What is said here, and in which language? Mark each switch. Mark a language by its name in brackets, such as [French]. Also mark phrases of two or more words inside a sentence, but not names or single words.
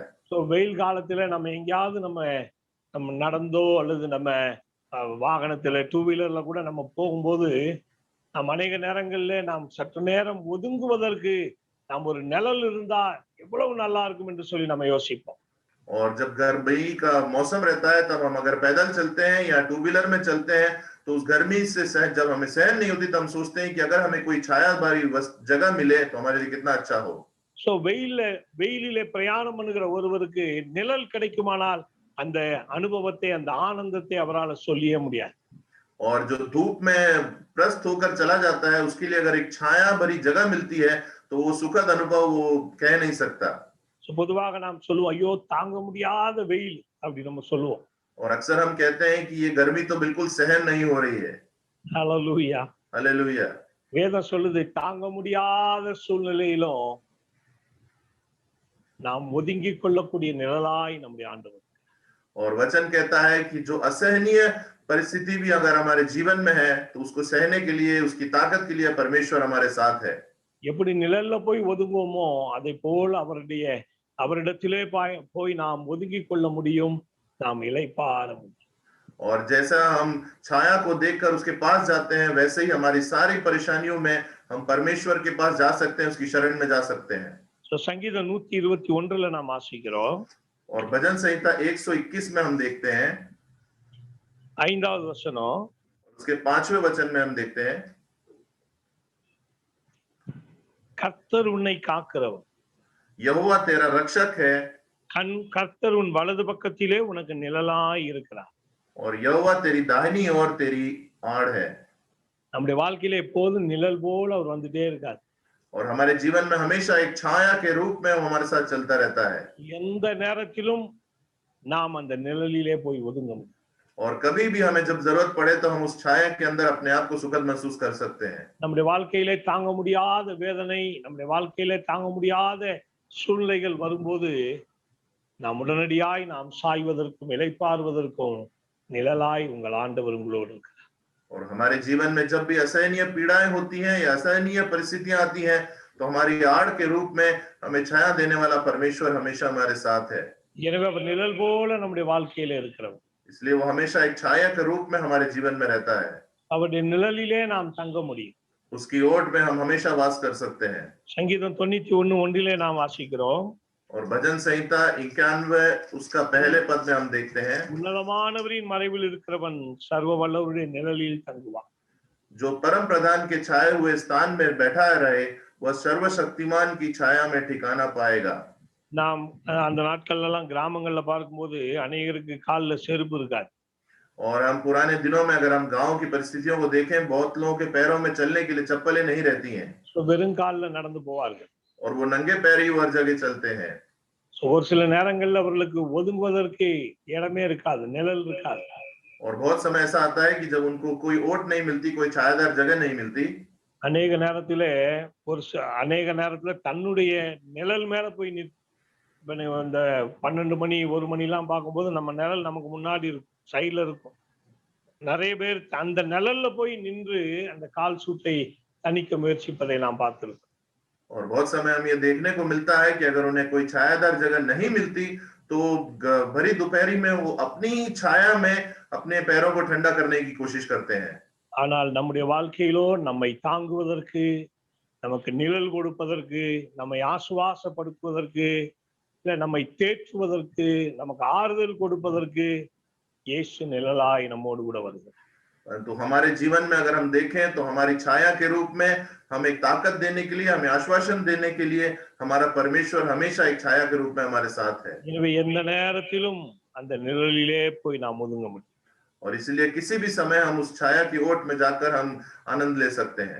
[Tamil] சோ வெயில் காலத்துல நம்ம எங்கேயாவது நம்ம நடந்தோ அல்லது நம்ம வாகனத்துல [English] two wheeler [Tamil] கூட நம்ம போகும்போது நாம் அநேக நேரங்கள்ல நாம் சற்று நேரம் ஒதுங்குவதற்கு நாம் ஒரு நிழல் இருந்தா எவ்வளவு நல்லா இருக்கும் என்று சொல்லி நம்ம யோசிப்போம். [Hindi] और जब गर्मी का मौसम रहता है तब हम अगर पैदल चलते हैं या [English] two wheeler [Hindi] में चलते हैं, तो उस गर्मी से जब हमें सहन नहीं होती तब हम सोचते हैं कि अगर हमें कोई छाया भरी जगह मिले तो हमारे लिए कितना अच्छा हो। [Tamil] சோ வெயிலிலே பிரயாணம் பண்ணுகிற ஒருவருக்கு நிழல் கிடைக்குமானால் அந்த அனுபவத்தை அந்த ஆனந்தத்தை அவரால் சொல்லியே முடியாது. [Hindi] और जो धूप में प्रस्थ होकर चला जाता है, उसके लिए अगर एक छाया भरी जगह मिलती है तो वो सुखद अनुभव वो कह नहीं सकता। [Tamil] சோ பொதுவாக நாம் சொல்லுவோம், ஐயோ தாங்க முடியாத வெயில் அப்படி நம்ம சொல்லுவோம். [Hindi] और अक्सर हम कहते हैं कि ये गर्मी तो बिल्कुल सहन नहीं हो रही है। [Tamil] ஹல்லேலூயா. [Hindi] हालेलुया। [Tamil] வேதம் சொல்லுது, தாங்க முடியாத சூழ்நிலையிலும் நாம் ஒதுங்கிக் கொள்ளக்கூடிய நிழலாய் நம்முடைய ஆண்டவர். [Hindi] और वचन कहता है कि जो असहनीय परिस्थिति भी अगर हमारे जीवन में है तो उसको सहने के लिए, उसकी ताकत के लिए परमेश्वर हमारे साथ है। [Tamil] எப்படி நிழல்ல போய் ஒதுங்குவோமோ அதை போல் அவரிடத்திலே போய் நாம் ஒதுங்கிக் கொள்ள முடியும், நாம் இளைப்பாற முடியும். [Hindi] और जैसा हम छाया को देखकर उसके पास जाते हैं, वैसे ही हमारी सारी परेशानियों में हम परमेश्वर के पास जा सकते हैं, उसकी शरण में जा सकते हैं। [Tamil] சங்கீதம் 121 நாம் வாசிக்கிறோம். [Hindi] और भजन संहिता 121 में हम देखते हैं, [Tamil] 5வது வசனம், [Hindi] उसके 5वें वचन में हम देखते हैं, [Tamil] கர்த்தர் உன்னை காக்கிறவர், [Hindi] यहोवा तेरा रक्षक है, [Tamil] கர்த்தர் உன் வலது பக்கத்திலே உனக்கு நிழலாய் இருக்கிறார். [Hindi] और यहोवा तेरी दाहिनी ओर तेरी आड़ है। [Tamil] நம்முடைய வாழ்க்கையில எப்போதும் நிழல் போல அவர் வந்துட்டே இருக்கார். [Hindi] और हमारे जीवन में हमेशा एक छाया के रूप में वो हमारे साथ चलता रहता है। [Tamil] எந்த நேரத்திலும் நாம் அந்த நிழலிலே போய் ஒதுங்க முடியும். [Hindi] और कभी भी हमें जब जरूरत पड़े तो हम उस छाया के अंदर अपने आप को सुखद महसूस कर सकते हैं। [Tamil] நம்முடைய வாழ்க்கையிலே தாங்க முடியாத வேதனை, நம்முடைய வாழ்க்கையிலே தாங்க முடியாத சூழ்நிலைகள் வரும்போது நாம் உடனடியாய் நாம் சாய்வதற்கும் இளைப்பாறுவதற்கும் நிழலாய் உங்கள் ஆண்டவர் உங்களோடு இருக்கிறார். [Hindi] और हमारे जीवन में जब भी असहनीय पीड़ाएं होती हैं या असहनीय परिस्थितियां आती हैं, तो हमारी आड़ के रूप में हमें छाया देने वाला परमेश्वर हमेशा हमारे साथ है। [Tamil] எனவே அவர் நிழல் போல நம்முடைய வாழ்க்கையில இருக்கிறவர். [Hindi] इसलिए वो हमेशा एक छाया के रूप में हमारे जीवन में रहता है। [Tamil] அவருடைய நிழலிலே நாம் தங்க முடியும். [Hindi] उसकी ओट में हम हमेशा वास कर सकते हैं। [Tamil] சங்கீதம் 91:1 நாம் வாசிக்கிறோம், [Hindi] और भजन संहिता 91 उसका पहले पद में हम देखते हैं, [Tamil] உன்னதமானவரின் மறைவில் இருக்கிறவன் சர்வ வல்லவருடைய நிழலில் தங்குவான். [Hindi] जो परम प्रधान के छाए हुए स्थान में बैठा रहे वह सर्वशक्तिमान की छाया में ठिकाना पाएगा। [Tamil] நாம் அந்த நாட்கள்ல எல்லாம் கிராமங்கள்ல பார்க்கும்போது அநேகருக்கு கால்ல செருப்பு இருக்காது. [Hindi] और हम पुराने दिनों में अगर हम गांव की परिस्थितियों को देखें, बहुत लोगों के पैरों में चलने के लिए चप्पलें नहीं रहती हैं [Tamil] வெறும் கால்ல நடந்து போவார்கள். [Hindi] और वो नंगे पैर ही हर जगह चलते हैं। [Tamil] ஒரு சில நேரங்கள்ல அவர்களுக்கு ஒதுங்குவதற்கு இடமே இருக்காது, நிழல் இருக்காது. [Hindi] और बहुत समय ऐसा आता है कि जब उनको कोई ओट नहीं मिलती, कोई छायादार जगह नहीं मिलती, [Tamil] அநேக நேரத்திலே அநேக நேரத்துல தன்னுடைய நிழல் மேல போய் இந்த 12 மணி 1 மணி எல்லாம் பார்க்கும்போது நம்ம நிழல் நமக்கு முன்னாடி இருக்கும், சைட்ல இருக்கும். நிறைய பேர் அந்த நிழல்ல போய் நின்று அந்த கால் சூட்டை தணிக்க முயற்சிப்பதை நாம் பார்த்திருக்கோம். [Hindi] और बहुत समय हम ये देखने को मिलता है कि अगर उन्हें कोई छायादार जगह नहीं मिलती तो भरी दोपहरी में वो अपनी छाया में अपने पैरों को ठंडा करने की कोशिश करते हैं। [Tamil] ஆனால் நம்முடைய வாழ்க்கையிலோ நம்மை தாங்குவதற்கு, நமக்கு நிழல் கொடுப்பதற்கு, நம்மை ஆசுவாசப்படுத்துவதற்கு, இல்ல நம்மை தேற்றுவதற்கு, நமக்கு ஆறுதல் கொடுப்பதற்கு இயேசு நிழலாய் நம்மோடு கூட வருகிறார். [Hindi] तो हमारे जीवन में अगर हम देखें तो हमारी छाया के रूप में हम एक ताकत देने के लिए, हमें आश्वासन देने के लिए हमारा परमेश्वर हमेशा एक छाया के रूप में हमारे साथ है। [Tamil] எனவே எந்த நேரத்திலும் அந்த நிழலிலே போய் நாம் ஒதுங்க முடியும். [Hindi] और इसलिए किसी भी समय हम उस छाया की ओट में जाकर हम आनंद ले सकते हैं।